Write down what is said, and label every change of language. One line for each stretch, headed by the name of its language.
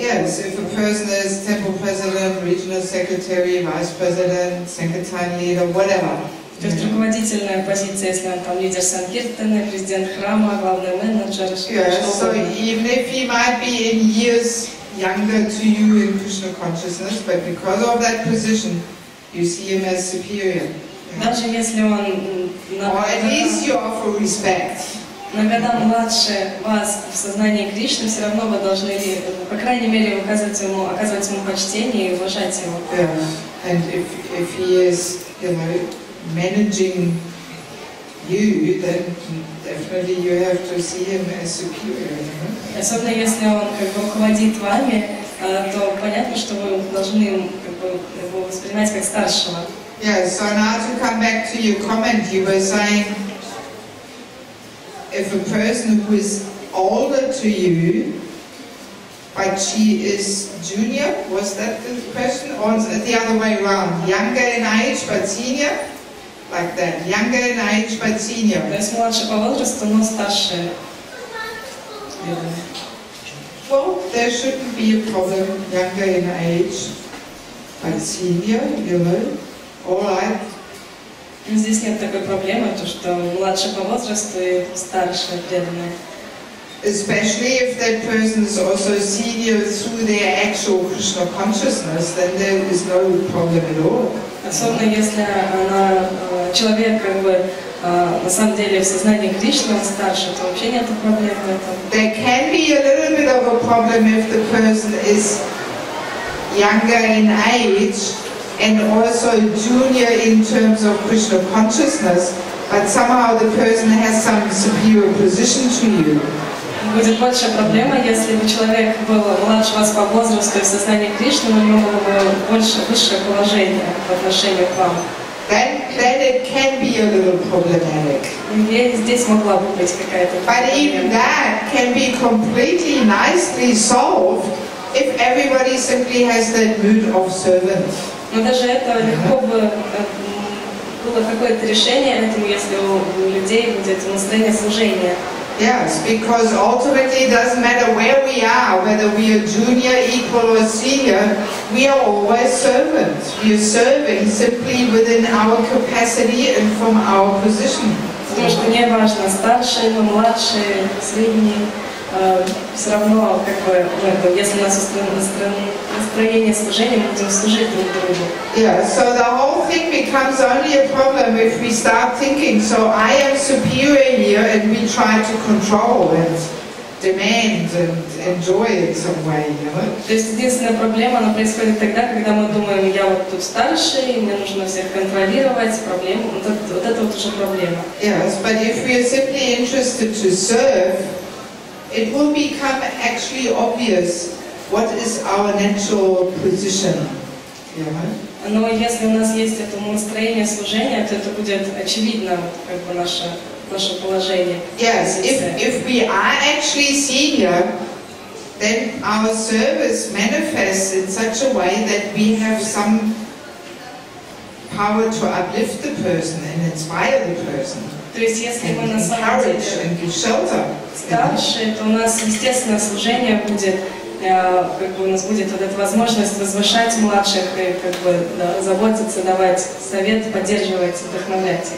English: Yes, if a person is temple president, regional secretary, vice president, sankirtan leader, whatever.
Russian: То есть руководительная позиция, если он там лидер санкиртаны, президент храма, главный менеджер.
English: Yes, so even if he might be in years younger to you in Krishna consciousness, but because of that position, you see him as superior.
Russian: Даже если он
English: or at least you offer respect.
Russian: Но когда младше вас в сознании Кришны, все равно вы должны, по крайней мере, оказывать ему почтение и уважать его.
English: Yeah. And if he is, managing you, then definitely you have to see him as superior.
Russian: Особенно если он как бы руководит вами, то понятно, что вы должны как бы его воспринимать как старшего.
English: Yeah. So now to come back to your comment, you were saying, if a person who is older to you, but she is junior, was that the question? Or the other way around? Younger in age but senior? Like that. Younger in age but senior.
Russian: То есть младше по возрасту, но старше.
English: Well, there shouldn't be a problem. Younger in age but senior, all right.
Russian: Здесь нет такой проблемы, то что младше по возрасту и старше преданные.
English: Especially if that person is also senior through their actual Krishna consciousness, then there is no problem at all.
Russian: Особенно если человек как бы на самом деле в сознании Кришны он старше, то вообще нет проблем в этом.
English: There can be a little bit of a problem if the person is younger in age and also junior in terms of Krishna consciousness, but somehow the person has some superior position to you.
Russian: Будет большая проблема, если бы человек был младше вас по возрасту и в сознании Кришны, но у него было бы высшее положение по отношению к вам.
English: Then it can be a little problematic.
Russian: Здесь могла бы быть какая-то проблема.
English: But even that can be completely nicely solved if everybody simply has that mood of servant.
Russian: Но даже это легко бы было какое-то решение этому, если у людей будет настроение служения.
English: Yes, because ultimately it doesn't matter where we are, whether we are junior, equal or senior, we are always servants. We are serving simply within our capacity and from our position.
Russian: Потому что не важно, старший, младший, средний, все равно, как бы, если у нас настроение служения, мы будем служить друг другу.
English: Yeah, so the whole thing becomes only a problem if we start thinking, so I am superior here, and we try to control and demand and enjoy it some way,
Russian: То есть единственная проблема, она происходит тогда, когда мы думаем, я вот тут старший, мне нужно всех контролировать, проблема, вот это вот уже проблема.
English: Yes, but if we are simply interested to serve, it will become actually obvious what is our natural position.
Russian: Но если у нас есть это настроение служения, то это будет очевидно, как бы наше положение.
English: Yes, if we are actually senior, then our service manifests in such a way that we have some power to uplift the person and inspire the person.
Russian: То есть если мы на самом деле старше, то у нас естественное служение будет, как бы у нас будет вот эта возможность возвышать младших и как бы заботиться, давать совет, поддерживать, вдохновлять.